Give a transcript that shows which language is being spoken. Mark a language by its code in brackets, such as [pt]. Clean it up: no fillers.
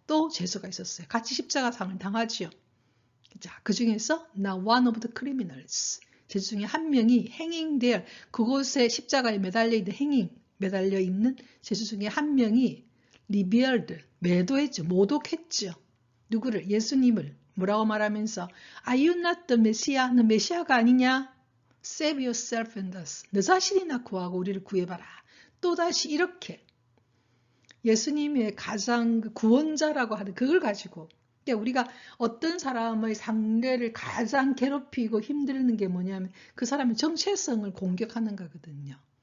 [ko] 또 죄수가 있었어요. 같이 십자가상을 당하지요. 자, 그 중에서 now one of the criminals, 죄수 중에 한 명이 행잉될 그곳에 십자가에 매달려 있는 죄수 중에 한 명이 revealed, 매도했죠. 모독했죠. 누구를? 예수님을. 뭐라고 말하면서 [en] Are you not the Messiah? [ko] 너 메시아가 아니냐? [en] Save yourself and us. [ko] 너 자신이나 구하고 우리를 구해봐라. 또다시 이렇게 예수님의 가장 구원자라고 하는 그걸 가지고 우리가 어떤 사람의 상대를 가장 괴롭히고 힘드는 게 뭐냐면 그 사람의 정체성을 공격하는 거거든요.